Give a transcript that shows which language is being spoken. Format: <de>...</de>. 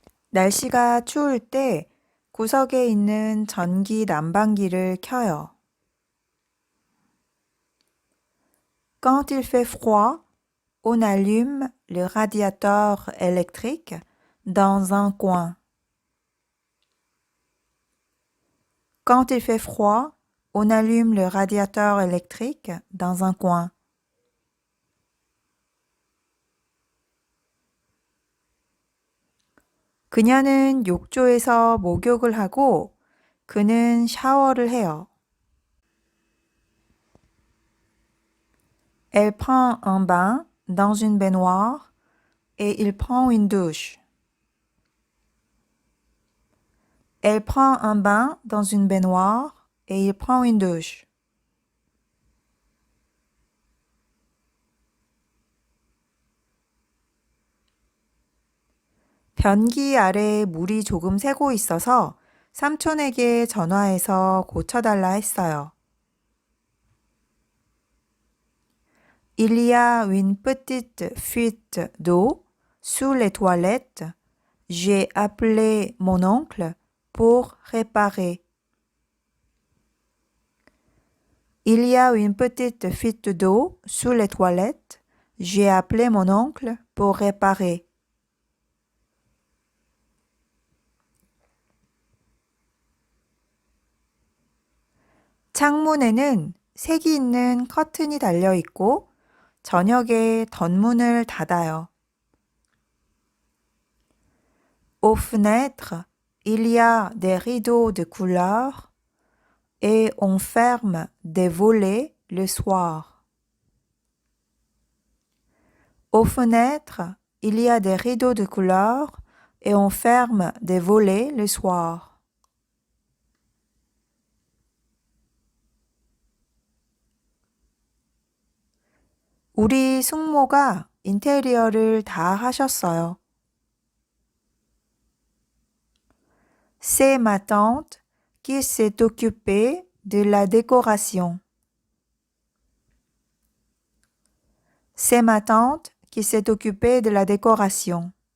<ko>날씨가 추울 때 구석에 있는 전기 난방기를 켜요.</ko> <fr>Quand il fait froid, on allume le radiateur électrique dans un coin. Quand il fait froid, on allume le radiateur électrique dans un coin.</fr> <ko>그녀는 욕조에서 목욕을 하고 그는 샤워를 해요.</ko> <fr>Elle prend un bain dans une baignoire et il prend une douche. Elle prend un bain dans une baignoire et il prend une douche.</fr> <ko>변기 아래에 물이 조금 새고 있어서 삼촌에게 전화해서 고쳐달라 했어요.</ko> <fr>Il y a une petite fuite d'eau sous les toilettes. J'ai appelé mon oncle pour réparer. Il y a une petite fuite d'eau sous les toilettes. J'ai appelé mon oncle pour réparer.</fr> <ko>창문에는 색이 있는 커튼이 달려 있고 저녁에 덧문을 닫아요.</ko> <fr>Aux fenêtres, il y a des rideaux de couleur et on ferme des volets le soir. Aux fenêtres, il y a des rideaux de couleur et on ferme des volets le soir.</fr> <ko>우리 숙모가 인테리어를 다 하셨어요.</ko> <fr>C'est ma tante qui s'est occupée de la décoration. C'est ma tante qui s'est occupée de la décoration.</fr>